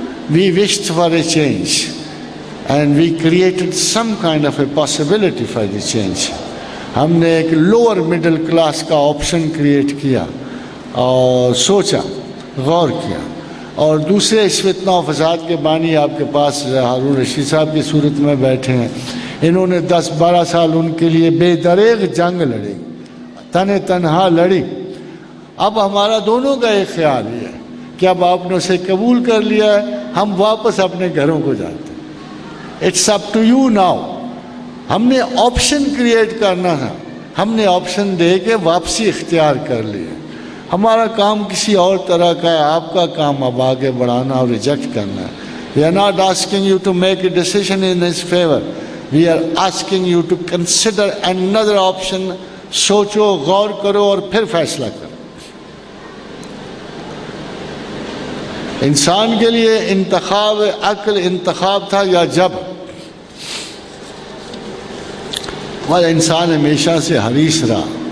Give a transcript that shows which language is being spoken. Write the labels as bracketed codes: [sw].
[en] We wished for a change and we created some kind of a possibility for the change. [ur] ہم نے ایک lower middle class کا option create کیا اور سوچا, غور کیا. اور دوسرے اس فتنہ و فساد کے بانی آپ کے پاس ہارون رشید صاحب کی صورت میں بیٹھے ہیں. انہوں نے 10-12 سال ان کے لیے بے دریغ جنگ لڑی, تنہا لڑی. اب ہمارا دونوں کا ایک خیال یہ ہے کہ اب آپ نے اسے قبول کر لیا ہے, ہم واپس اپنے گھروں کو جاتے ہیں. [en] It's up to you now. [ur] ہم نے آپشن کریٹ کرنا تھا, ہم نے آپشن دے کے واپسی اختیار کر لی ہے. ہمارا کام کسی اور طرح کا ہے, آپ کا کام اب آگے بڑھانا اور ریجیکٹ کرنا ہے. [en] We are not asking you to make a decision in his favor. We are asking you to consider another option. [ur] سوچو, غور کرو اور پھر فیصلہ کرو. انسان کے لیے انتخاب عقل انتخاب تھا یا جب, اور انسان ہمیشہ سے حریص رہا.